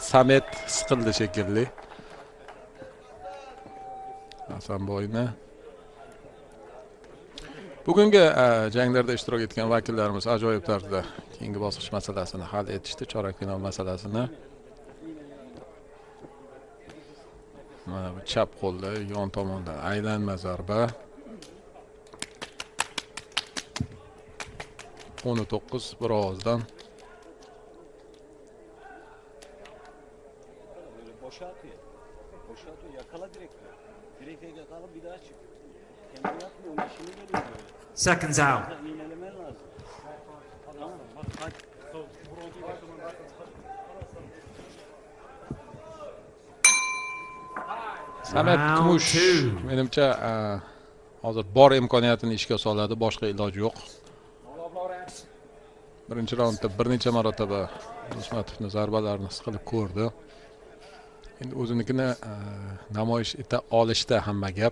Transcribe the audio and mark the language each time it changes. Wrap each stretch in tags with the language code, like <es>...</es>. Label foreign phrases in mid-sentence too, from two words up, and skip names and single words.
<uz>Samet siqildi shekilli. Hasanboyni bugungi janglarda ishtirok etgan vakillarimiz ajoyib tarzda keyingi bosqich masalasini hal etishdi, chorak final masalasini. Mana bu chap qo'lda yon tomondan aylanma zarba. 19 bir ovozdan.</uz> <tr>Boşaltıyor, yakala direkt. Direkt yakala bir daha çık. Kendi yapma, onun işini geliyor.</tr> <en>Seconds out.</en> <tr>İğnelemen lazım. Tamam, bak hadi.</tr> <uz>Samet Gumush menimcha hozir bor imkoniyatini ishga soladi, boshqa iloji yo'q. Birinchi raundda bir necha marotaba Do'smatovning zarbalarini his qilib ko'rdi. Endi o'zinikini namoyish eta olishda hamma gap.</uz>